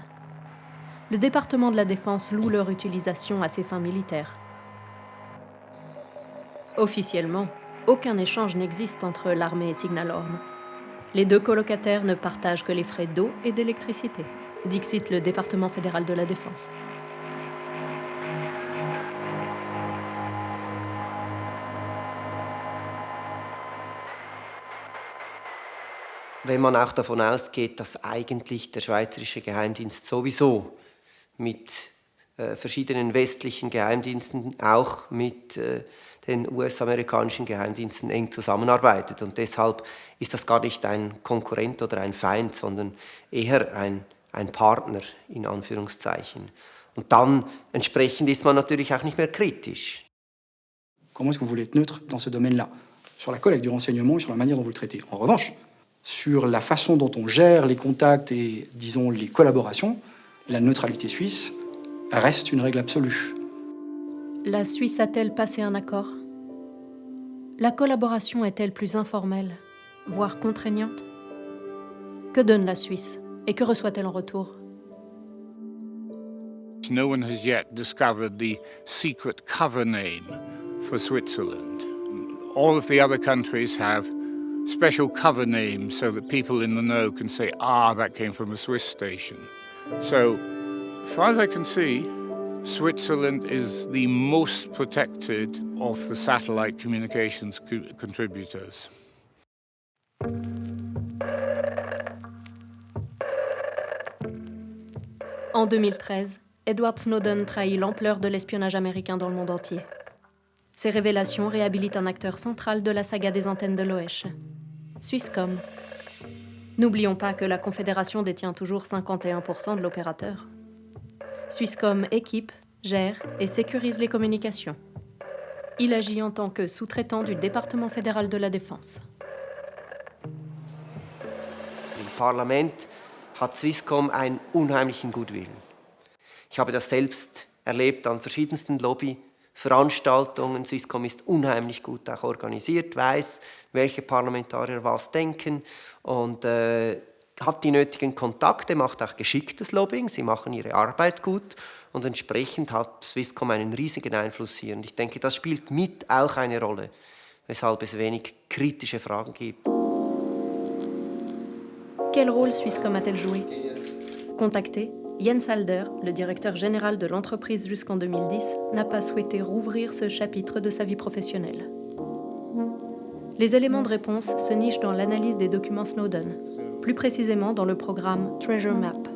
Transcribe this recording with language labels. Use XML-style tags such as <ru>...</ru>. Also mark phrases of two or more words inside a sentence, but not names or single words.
<fr>Le département de la Défense loue leur utilisation à ses fins militaires. Officiellement, aucun échange n'existe entre l'armée et Signal Horn. Les deux colocataires ne partagent que les frais d'eau et d'électricité, dixit le département fédéral de la Défense.</fr> <de>Wenn man auch davon ausgeht, dass eigentlich der schweizerische Geheimdienst sowieso mit verschiedenen westlichen Geheimdiensten, auch mit den US-amerikanischen Geheimdiensten eng zusammenarbeitet. Und deshalb ist das gar nicht ein Konkurrent oder ein Feind, sondern eher ein Partner, in Anführungszeichen. Und dann entsprechend ist man natürlich auch nicht mehr kritisch.</de> <fr>Comment est-ce que vous voulez être neutre dans ce domaine-là, sur la collecte du renseignement et sur la manière dont vous le traitez. En revanche, sur la façon dont on gère les contacts et, disons, les collaborations, la neutralité suisse reste une règle absolue. La Suisse a-t-elle passé un accord ? La collaboration est-elle plus informelle, voire contraignante ? Que donne la Suisse et que reçoit-elle en retour ?</fr> <en>No one has yet discovered the secret cover name for Switzerland. All of the other countries have special cover names so that people in the know can say, that came from a Swiss station. So, as far as I can see, Switzerland is the most protected of the satellite communications contributors.</en> <fr>En 2013, Edward Snowden trahit l'ampleur de l'espionnage américain dans le monde entier. Ces révélations réhabilitent un acteur central de la saga des antennes de l'Oesch, Swisscom. N'oublions pas que la Confédération détient toujours 51% de l'opérateur. Swisscom équipe, gère et sécurise les communications. Il agit en tant que sous-traitant du département fédéral de la Défense.</fr> <de>Im Parlament hat Swisscom einen unheimlichen Goodwill. Ich habe das selbst erlebt an verschiedensten Lobbyveranstaltungen. Swisscom ist unheimlich gut auch organisiert, weiß, welche Parlamentarier was denken und hat die nötigen Kontakte, macht auch geschicktes Lobbying. Sie machen ihre Arbeit gut und entsprechend hat Swisscom einen riesigen Einfluss hier. Und ich denke, das spielt mit auch eine Rolle, weshalb es wenig kritische Fragen gibt.</de> <fr>Quel rôle Swisscom a-t-elle joué? Contacté, Jens Halder, le directeur général de l'entreprise jusqu'en 2010, n'a pas souhaité rouvrir ce chapitre de sa vie professionnelle. Les éléments de réponse se nichent dans l'analyse des documents Snowden, plus précisément dans le programme Treasure Map.</fr>